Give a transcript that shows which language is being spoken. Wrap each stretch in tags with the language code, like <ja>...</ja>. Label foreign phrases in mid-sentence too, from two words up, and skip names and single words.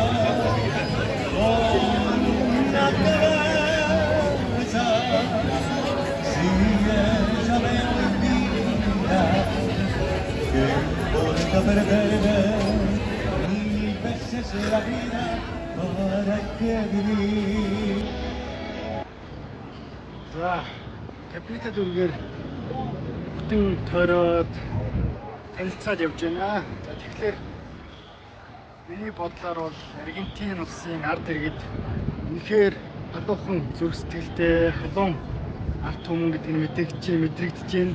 <es>con una cabeza, si ella me olvida, que importa perderme 1000 veces la vida, para que vivir.</es> <mn>За капита дүргээр бүтэн тойроод танилцаад явж байна. За тэгэхээр миний бодлоор бол Аргентин улсын ард иргэд үнэхээр халуухан зүрх сэтгэлтэй, халуун ард түмэн гэдэг нь мэдрэгдэж байна.</mn>